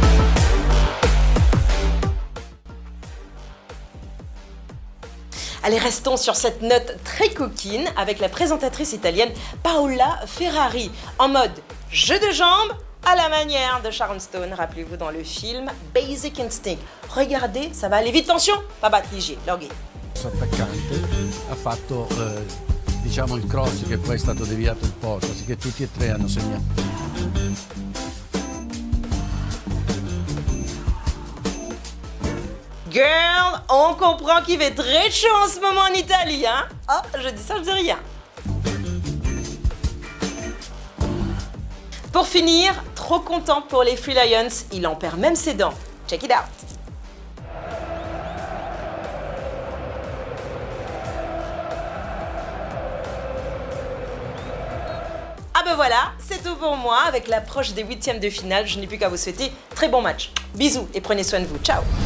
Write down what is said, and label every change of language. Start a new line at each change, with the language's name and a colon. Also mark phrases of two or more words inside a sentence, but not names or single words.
French: Allez, restons sur cette note très coquine avec la présentatrice italienne Paola Ferrari, en mode jeu de jambes à la manière de Sharon Stone, rappelez-vous dans le film Basic Instinct. Regardez, ça va aller vite, attention, pas battige, loghi.
Italian: Attaccante ha fatto diciamo il cross che poi è stato deviato in porta, così che tutti e tre hanno segnato.
French: Girl, on comprend qu'il fait très chaud en ce moment en Italie, hein? Oh, je dis ça, je dis rien. Pour finir, trop content pour les Three Lions, il en perd même ses dents.
English: Check it out.
French: Ah ben voilà, c'est tout pour moi. Avec l'approche des huitièmes de finale, je n'ai plus qu'à vous souhaiter très bon match. Bisous et prenez soin de vous. Ciao.